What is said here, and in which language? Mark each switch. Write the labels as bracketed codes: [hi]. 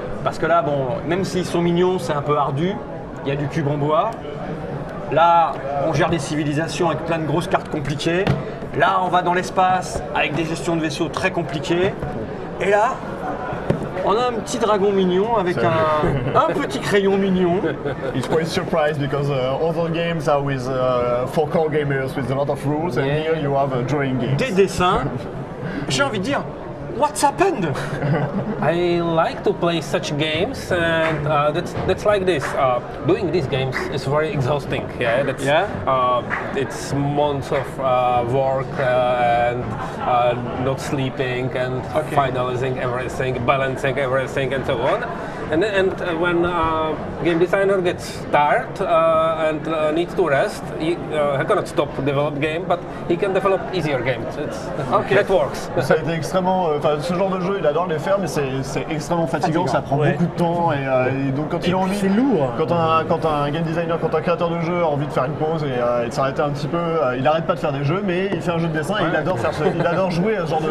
[fr] Parce que là, bon, même s'ils sont mignons, c'est un peu ardu. Il y a du cube en bois. Là, on gère des civilisations avec plein de grosses cartes compliquées. Là, on va dans l'espace avec des gestions de vaisseaux très compliquées. Et là, on a un petit dragon mignon avec un petit crayon mignon. [en] It's quite surprised because other games are with 4 core gamers with a lot of rules, and Yeah. here you have a drawing game. Des dessins. J'ai envie de dire, what's happened? I like to play such games, and that's like this. Doing these games is very exhausting. Yeah, Yeah. It's months of work and not sleeping and Okay. finalizing everything, balancing everything, and so on. And when game designer gets tired and needs to rest, he cannot stop develop game, but he can develop easier games. That works. [fr] Ça a été extrêmement. Enfin, ce genre de jeu, il adore les faire, mais c'est extrêmement fatigant, Fatigant, ça prend ouais. beaucoup de temps. Et donc, quand il a envie. c'est lourd. Quand un game designer, quand un créateur de jeu a envie de faire une pause et de s'arrêter un petit peu, il arrête pas de faire des jeux, mais il fait un jeu de dessin et il adore, il adore jouer à ce genre de